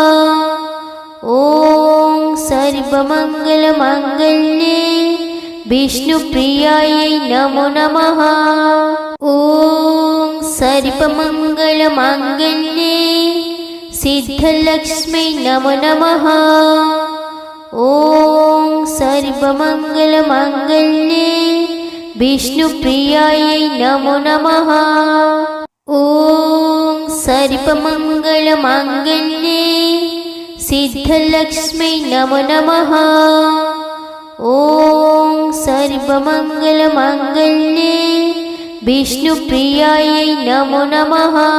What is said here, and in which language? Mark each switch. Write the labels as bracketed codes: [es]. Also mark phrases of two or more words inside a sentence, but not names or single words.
[sa] ओम सर्वमंगल मांगल्ये विष्णुप्रियायै नमो नमः। ओम सर्वमंगल मांगल्ये सिद्धलक्ष्मी नमो नमः। ओम सर्वमंगल मांगल्ये വിഷ്ണുപ്രിയായൈ നമോ നമഃ. ഓം സർവമംഗളമാംഗല്യേ സിദ്ധലക്ഷ്മി നമോ നമഃ. ഓം സർവമംഗളമാംഗല്യേ വിഷ്ണുപ്രിയായൈ നമോ നമഃ.